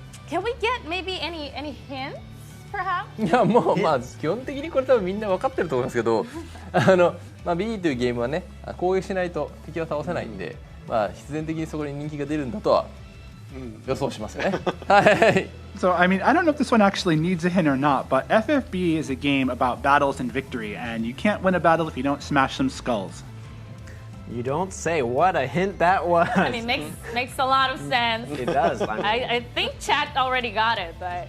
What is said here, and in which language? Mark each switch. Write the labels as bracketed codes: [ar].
[en] Can we get maybe any hints, perhaps? [ja] いやもうまあ基本的にこれ多分みんな分かってると思いますけどまあ、BE というゲームはね攻撃しないと敵は倒せないんで、まあ、必然的にそこに人気が出るんだとは予想しますよね。はい。 [en] So, I mean, I don't know if this one actually needs a hint or not, but FFBE is a game about battles and victory, and you can't win a battle if you don't smash some skulls. You don't say. What a hint that was. I mean, makes a lot of sense. It does. I think chat already got it, but